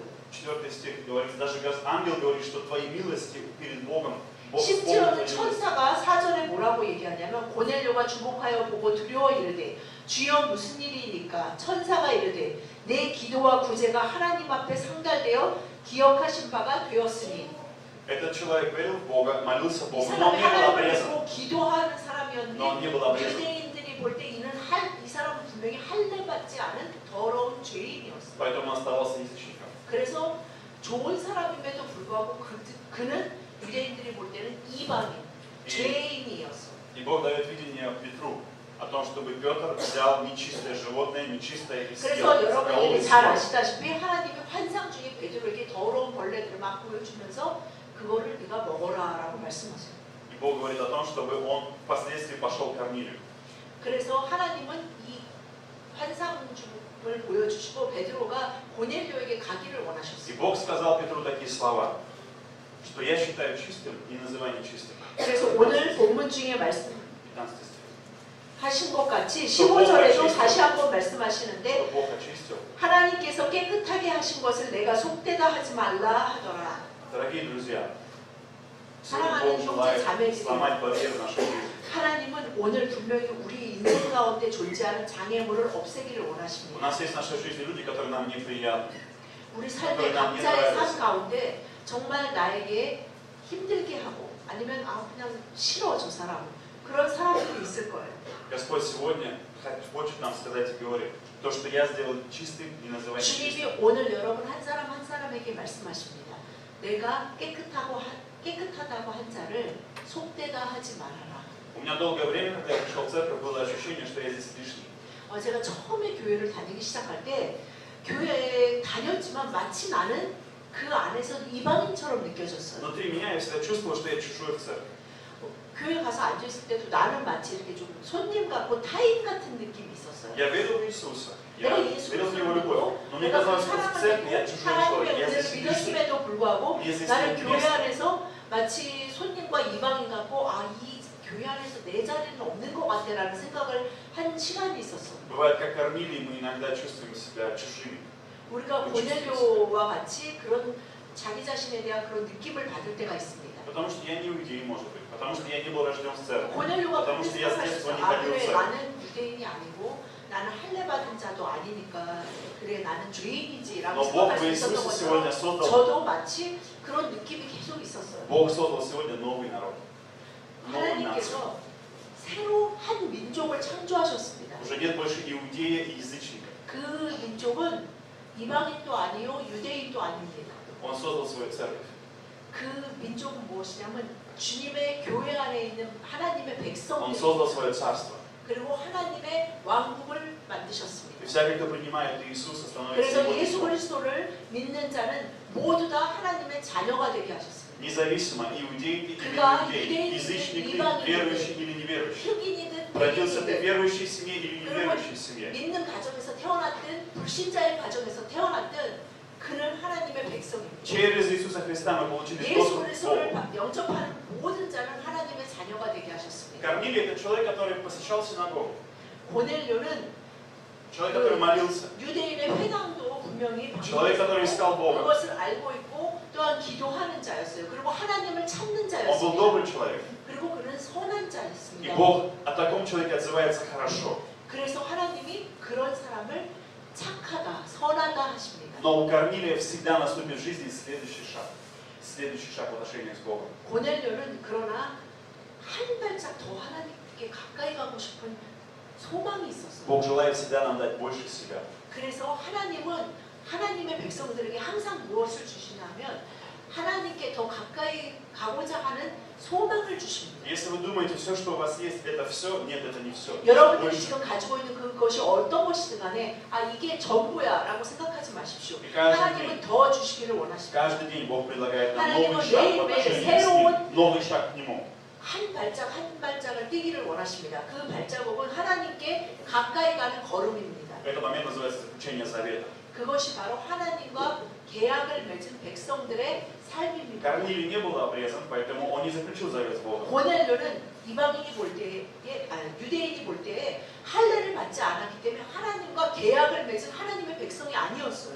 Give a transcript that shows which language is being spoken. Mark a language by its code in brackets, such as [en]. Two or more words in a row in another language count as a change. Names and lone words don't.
[ru] 4 стих говорится, даже ангел говорит, что твои милости перед Богом, Бог [ko] 심지어는 [ru] исполнит твои милости. [ko] 천사가 사전에 뭐라고 얘기하냐면 고넬료가 주목하여 보고 두려워 이르되 주여 무슨 일이니까 천사가 이르되 내 기도와 구제가 하나님 앞에 상달되어 기억하신 바가 되었으니 [ru] Этот человек верил в Бога, молился [ko] 이 [ru] Богу, но [ko] 사람이 [ru] он не был [ko] 하나님을 [ru] обрезан. [ko] 믿고 기도하는 [ru] Но он не был [ko] 사람이었는데 [ru] обрезан. [ko] 유대인들이 볼 때 이는 이 사람은 분명히 할례받지 않은 더러운 죄인이었어요. [ru] Поэтому он оставался язычником. [ko] 그래서 좋은 사람임에도 불구하고 그는 유대인들이 볼 때는 이방인, 죄인이었어. [ru] И Бог дает видение Петру о том, чтобы Петр взял нечистое животное, нечистое и съел. [ko] 그래서 [ru] заколол [ko] 여러분들이 [ru] и [ko] 잘 [ru] съел. [ko] 아시다시피 하나님이 환상 중에 베드로에게 더러운 벌레들을 막 보여주면서 그거를 네가 먹어라라고 말씀하세요. [ru] И Бог говорит о том, чтобы он впоследствии пошел к Корнилию. [ko] 그래서 하나님은 이 환상을 보여주시고 베드로가 고넬료에게 가기를 [ru] И [ko] 원하셨어요. [ru] Бог сказал Петру такие слова, что я считаю чистым, не называй нечистым. [ko] 그래서 오늘 본문 중에 [ru] 15 стих. [ko] 말씀하신 것 같이 15절에도 다시 한번 말씀하시는데 [ru] Что Бог очистил. [ko] 하나님께서 깨끗하게 하신 것을 내가 속되다 하지 말라 하더라. [ru] Дорогие друзья, сегодня [ko] 사랑하는 [ru] Бог желает [ko] 형제 자매들이 [ru] сломать барьеры нашей жизни. [ko] 하나님은 오늘 분명히 우리 인생 가운데 존재하는 장애물을 없애기를 [ru] У [ko] 원하십니다. [ru] нас есть в нашей жизни люди, которые нам неприятны. [ko] 우리 삶의 각자의 삶 가운데 정말 나에게 힘들게 하고 아니면 그냥 싫어 저 사람 그런 사람들이 있을 거예요. [ru] Господь сегодня хочет нам сказать и говорит, то, что я сделал чистым, не называй нечистым. [ko] 주님이 오늘 여러분 한 사람 한 사람에게 말씀하십니다. 내가 깨끗하다고 한 자를 속되다 하지 말아라. [ru] У меня долгое время, когда я пришел в церковь, было ощущение, что я здесь лишний. [ko] 제가 처음에 교회를 다니기 시작할 때 교회에 다녔지만 마치 나는 그 안에서 이방인처럼 느껴졌어요. [ru] Внутри меня я всегда чувствовал, что я чужой в церкви. [ko] 교회 가서 앉아있을 때도 나는 마치 이렇게 좀 손님 같고 타인 같은 느낌이 있었어요. [ru] Я верил в Иисуса, я [ko] 내가 [ru] верил [ko] 예수를 [ru] в Его любовь, но мне [ko] 내가 그 [ru] казалось, что в [ko] 사랑을 [ru] церкви я [ko] 믿고 [ru] чужой человек, [ko] 하나님의 [ru] я [ko] 은혜를 [ru] здесь лишний. [ko] 믿었음에도 불구하고 [ru] Мне здесь [ko] 나는 [ru] нет [ko] 교회 [ru] места. [ko] 안에서 마치 손님과 이방인 같고 이 교회 안에서 내 자리는 없는 것 같아라는 생각을 한 시간이 있었어. [ru] Бывает, как Корнилий, мы иногда чувствуем себя чужими. [ko] 우리가 고넬료와 같이 그런 자기 자신에 대한 그런 느낌을 받을 때가 있습니다. [ru] Потому что я не иудей, может быть, потому что я не был рожден в церкви. [ko] 고넬료가 [ru] потому [ko] 그렇게 [ru] что я с детства [ko] 생각하셨어요. [ru] не ходил в [ko] 그래 [ru] церковь. [ko] 나는 유대인이 아니고 나는 할례 받은 자도 아니니까 그래 나는 죄인이지라고 [ru] Но Бог [ko] 생각할 [ru] в [ko] 수 있었던 [ru] Иисусе сегодня [ko] 것처럼 [ru] создал, [ko] 저도 마치 그런 느낌이 계속 있었어요. [ru] Бог создал сегодня новый народ, новую нацию. [ko] 하나님께서 새로 한 민족을 창조하셨습니다. [ru] Уже нет больше иудея и язычника. [ko] 그 민족은 이방인도 아니요 유대인도 아닙니다. [ru] Он создал свою церковь. [ko] 그 민족은 무엇이냐면 주님의 교회 안에 있는 하나님의 [ru] Он [ko] 백성들 [ru] создал свое царство. [ko] 그리고 하나님의 왕국을 만드셨습니다. [ru] И всякий, кто принимает Иисуса, становится [ko] 그래서 [ru] его [ko] 예수 [ru] детьми. [ko] 그리스도를 믿는 자는 모두 다 하나님의 자녀가 되게 하셨습니다. [ru] Независимо, иудей ты или [ko] 그가 [ru] иудей, [ko] 유대인이든 [ru] язычник ты, [ko] 이방인이든 [ru] верующий или неверующий. [ko] 흑인이든 [ru] Родился ты в [ko] 백인이든 [ru] верующей семье или [ko] 그리고 [ru] неверующей семье. [ko] 믿는 가정에서 태어났든 불신자의 가정에서 태어났든 그 그는 하나님의 백성입니다. [ru] Через Иисуса Христа мы получили [ko] 예수 [ru] доступ к [ko] 그리스도를 [ru] Богу. [ko] 영접하는 모든 자는 하나님의 자녀가 되게 하셨습니다. [ru] Корнилий – это человек, который посещал синагогу. [ko] 고넬료는 [ru] Человек, который молился. [ko] 유대인의 회당도 분명히 [ru] Человек, который искал Бога. [ko] 그것을 알고 있고 또한 기도하는 자였어요. 그리고 하나님을 찾는 [ru] Он был [ko] 자였습니다. [ru] добрый человек. [ko] 그리고 그는 선한 [ru] И [ko] 자였습니다. [ru] Бог о таком человеке отзывается хорошо. [ko] 그래서 하나님이 그런 사람을 착하다, 선하다 하십니다. [ru] Но у Корнилия всегда наступит в жизни следующий шаг. Следующий шаг в отношениях с Богом. [ko] 고넬료는 그러나 한 발짝 더 하나님께 가까이 가고 싶은 소망이 있었어요. [ru] Бог желает всегда нам дать больше себя. [ko] 그래서 하나님은 하나님의 백성들에게 항상 무엇을 주시냐면 하나님께 더 가까이 가고자 하는 소망을 주십니다. [ru] Если вы думаете, все, что у вас есть, это все, нет, это не все. [ko] 여러분들이 지금 가지고 있는 그것이 어떤 것이든 간에 아 이게 전부야 라고 생각하지 마십시오. 하나님은 더 주시기를 원하십니다. [ru] Каждый день Бог предлагает нам [ko] 하나님은 [ru] новый шаг в [ko] 매일매일 [ru] отношениях с [ko] 새로운 [ru] Ним, новый шаг к Нему. [ko] 한 발짝 한 발짝을 뛰기를 원하십니다. 그 발자국은 하나님께 가까이 가는 걸음입니다. [ru] Этот момент называется заключение завета. [ko] 그것이 바로 하나님과 계약을 맺은 백성들의 삶입니다. [ru] Корнилий не был обрезан, поэтому он не заключил завет с Богом. [ko] 고넬료는 이방인이 볼 때에, 유대인이 볼 때에 할례를 받지 않았기 때문에 하나님과 계약을 맺은 하나님의 백성이 아니었어요.